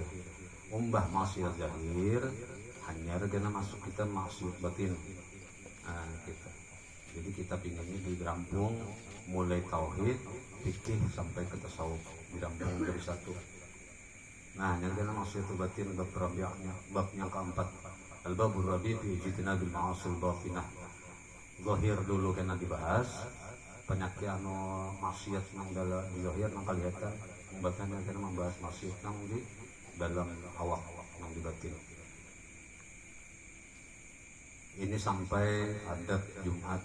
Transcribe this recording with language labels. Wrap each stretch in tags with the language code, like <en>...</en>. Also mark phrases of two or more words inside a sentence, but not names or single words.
<bjn>Umbah maksiat zahir hanya kena masuk kita maksiat batin. Nah, kita. Jadi kita pinginnya dirampung mulai tauhid, fikih sampai ke tasawuf, dirampung dari satu. Nah, yang kena maksiat batin bab rabi'nya, bab yang keempat.</bjn> <ar>الباب الرابع في اجتناب المعاصي الباطنة.</ar> <bjn>Zahir dulu kena dibahas. Penyakit anu maksiat nang dalam zahir nang kelihatan, bahkan kena membahas maksiat nang di dalam awak nang di batin. Ini sampai adab Jumat.</bjn>